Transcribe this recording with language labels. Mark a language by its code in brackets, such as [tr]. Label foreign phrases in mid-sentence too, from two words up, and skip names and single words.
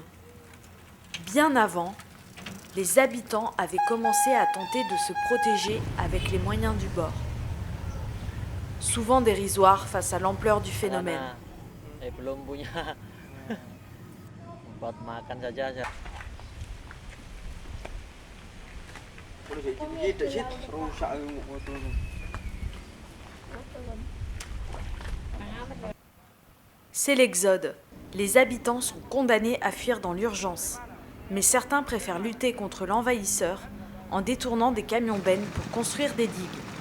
[fr] Bien avant, les habitants avaient commencé à tenter de se protéger avec les moyens du bord. Souvent dérisoires face à l'ampleur du phénomène. [id] Belum punya tempat makan saja. [fr] C'est l'exode. Les habitants sont condamnés à fuir dans l'urgence. Mais certains préfèrent lutter contre l'envahisseur en détournant des camions-bennes pour construire des digues.